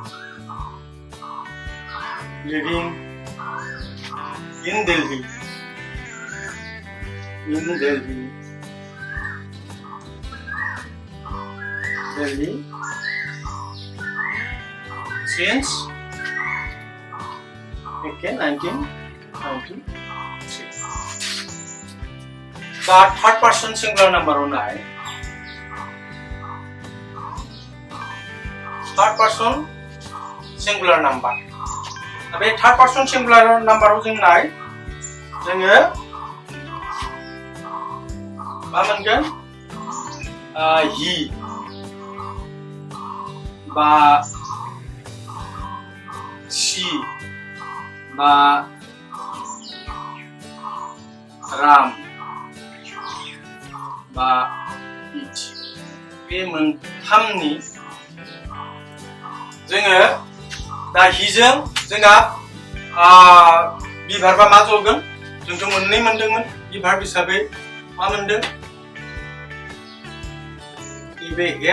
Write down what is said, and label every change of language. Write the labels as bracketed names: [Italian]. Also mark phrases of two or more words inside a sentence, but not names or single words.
[English] in Delhi since 1993 the third person singular number onai third person singular number abe third person singular number [Bodo] जों नाय जोङो मा मोनगोन he बा she बा Ram बा it बे मोनथामनि जोङो दा हिजों जोंहा बिभार्बा मा जगोन जोंथ' मोननै मोनदोंमोन बिभार्ब हिसाबै मा मोनदों बे